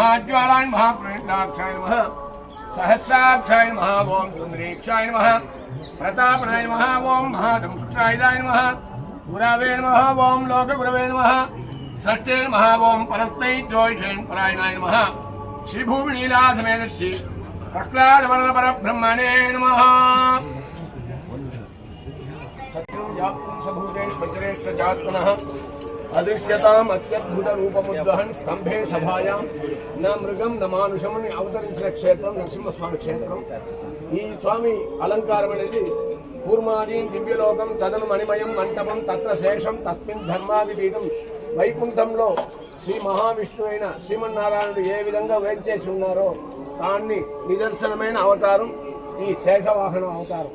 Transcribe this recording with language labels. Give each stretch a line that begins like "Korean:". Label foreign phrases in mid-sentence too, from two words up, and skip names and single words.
Sanskrit: ज्वालाय नमः प्रेरणाक्षाय नमः सहस्राक्षाय नमः ओम सुंदरीक्षाय नमः प्रतापनाय नमः ओम महादंष्ट्रायुधाय नमः गुरवे नमः ओम लोकगुरवे नमः षष्ठे नमः ओम परस्मै ज्योतिषेण परायणाय नमः श्रीभूमिनीलासमेत श्री प्रह्लादवरदपरब्रह्मणे नमः सत्यं व्याप्तं सबूतेष्वचरेष्वचात्मनः अदृश्यताम् अत्यद्भुतरूपमुद्वहन् स्तंभे सभायां न मृगं न मानुषं
Telugu: అవతరించిన క్షేత్రం నరసింహస్వామి క్షేత్రం. ఈ స్వామి అలంకారం అనేది
Sanskrit: కూర్మాదీన్ దివ్యలోకం తదను మణిమయం మంటపం తత్ర శేషం తస్మిన్ ధర్మాదిపీఠం.
Telugu: వైకుంఠంలో శ్రీ మహావిష్ణు అయిన శ్రీమన్నారాయణుడు ఏ విధంగా వేంచేసి ఉన్నారో దాన్ని నిదర్శనమైన అవతారం ఈ శేషవాహన అవతారం.